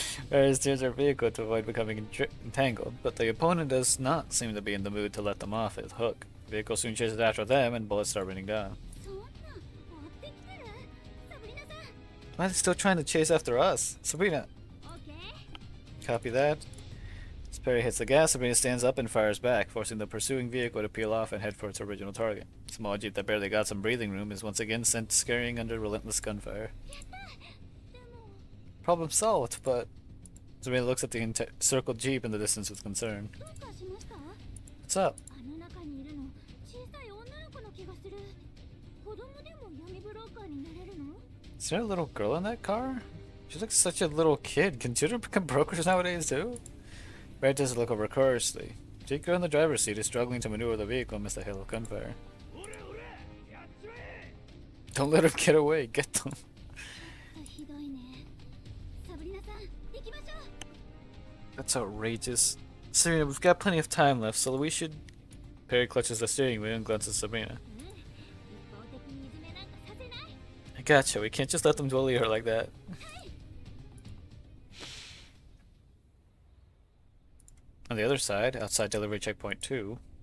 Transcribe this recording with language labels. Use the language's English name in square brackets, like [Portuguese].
[English] Varys steers their vehicle to avoid becoming entangled, but the opponent does not seem to be in the mood to let them off his hook. The vehicle soon chases after them, and bullets start raining down. [Japanese] そんな追ってきてるサブリナさん [English] Why are they still trying to chase after us? Sabrina! [Japanese] オッケー [English] Copy that. As Perry hits the gas, Sabrina stands up and fires back, forcing the pursuing vehicle to peel off and head for its original target. The small jeep that barely got some breathing room is once again sent scurrying under relentless gunfire. [Japanese] でも [English] Problem solved, but Sabrina looks at the encircled jeep in the distance with concern. [Japanese] どうかしました [English] What's up? [Japanese] あの中にいるの小さい女の子の気がする子供でも闇ブローカーになれるの [English] Is there a little girl in that car? She looks such a little kid. Can children become brokers nowadays too? Red does look over cautiously. Jake, girl in the driver's seat, is struggling to maneuver the vehicle amidst the hail of gunfire. Don't let him get away. Get them. [Japanese] ひどいねサブリナさん行きましょう [English] That's outrageous. Serena, we've got plenty of time left, so we should... Perry clutches the steering wheel and glances at Sabrina. [Japanese] 一方的にいじめなんかさせない [English] I gotcha. We can't just let them bully her like that. On the other side, outside delivery checkpoint 2,